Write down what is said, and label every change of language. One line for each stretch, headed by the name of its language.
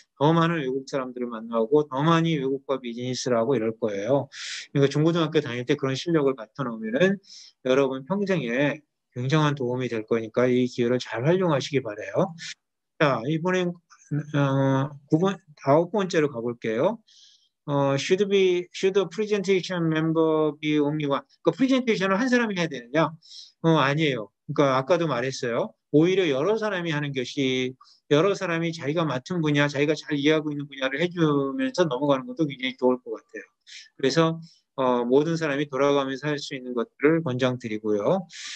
Korean: 더 많은 외국 사람들을 만나고 더 많이 외국과 비즈니스를 하고 이럴 거예요. 그러니까 중고등학교 다닐 때 그런 실력을 바쳐놓으면은 여러분 평생에 굉장한 도움이 될 거니까 이 기회를 잘 활용하시기 바라요. 자, 이번엔 9번, 9번째로 가볼게요.
English: should a presentation member be only one?
Korean: 그 프레젠테이션을 한 사람이 해야 되느냐? 아니에요. 그러니까 아까도 말했어요. 오히려 여러 사람이 하는 것이 여러 사람이 자기가 맡은 분야, 자기가 잘 이해하고 있는 분야를 해주면서 넘어가는 것도 굉장히 좋을 것 같아요. 그래서 모든 사람이 돌아가면서 할 수 있는 것들을 권장드리고요.